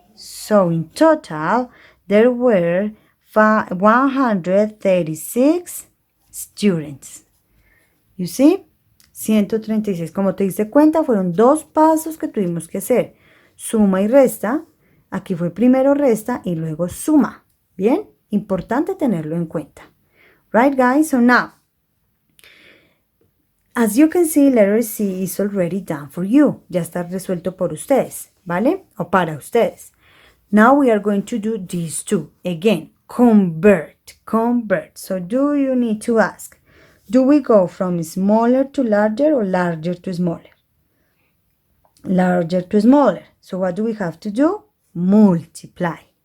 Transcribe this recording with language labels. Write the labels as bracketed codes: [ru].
[en] So in total, there were 136 students. You see? 136. [es] Como te diste cuenta, fueron dos pasos que tuvimos que hacer. Suma y resta. Aquí fue primero resta y luego suma. ¿Bien? Importante tenerlo en cuenta. [en] Right, guys? So now, as you can see, letter C is already done for you. [es] Ya está resuelto por ustedes, ¿vale? O para ustedes. [en] Now we are going to do these two. Again, convert. So do you need to ask, do we go from smaller to larger or larger to smaller? Larger to smaller. So what do we have to do? Multiply.